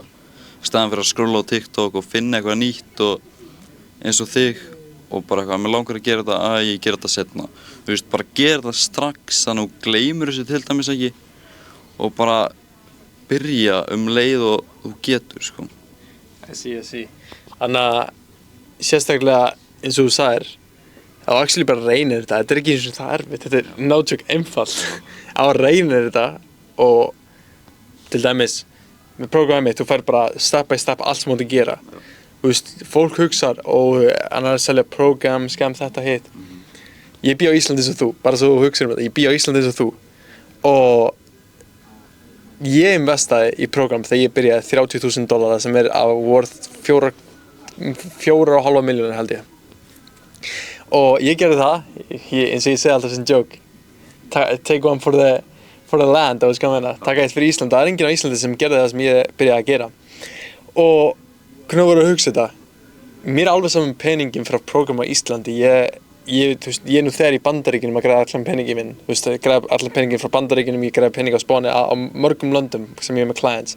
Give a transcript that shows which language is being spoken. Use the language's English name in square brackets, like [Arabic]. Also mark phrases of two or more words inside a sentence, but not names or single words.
[Icelandic] Í staðan fyrir að skrolla á TikTok og finna eitthvað nýtt og eins og þig og bara eitthvað, mér langar að gera þetta, ég gera þetta seinna. Bara gera þetta strax þannig að þú gleymir þessu til dæmis ekki og bara byrja leið og þú getur sko. [English] I see. [Icelandic] Þannig að sérstaklega eins og þú sagðir, þá actually bara reynir þetta er ekki eins og það erfitt, þetta er náttúrulega einfalt. Á að reynir þetta og til dæmis með prógramið þú fær bara [English] step by step [Icelandic] allt sem þú mátt gera. Fólk hugsar og hann er að selja program, scam þetta hitt. Ég bý á Íslandi eins og þú, bara svo þú hugsar þetta, ég bý á Íslandi eins og þú og ég investaði í program þegar ég byrjaði $30,000 sem er worth 4,5 milljónir held ég. Og ég gerði það, eins og ég segi alltaf sem joke, [English] take one for the land, [Icelandic] og sko meina, taka eitt fyrir Ísland. Það enginn á Íslandi sem gerði það sem ég byrjaði að gera. Og hvernig voru að hugsa þetta? Mér alveg saman peningin frá prógram á Íslandi. Ég er nú þegar í Bandaríkjunum að græða allan peningin minn. Ég græða allan peningin frá Bandaríkjunum, ég græða pening á Spáni, á mörgum löndum sem ég er með clients.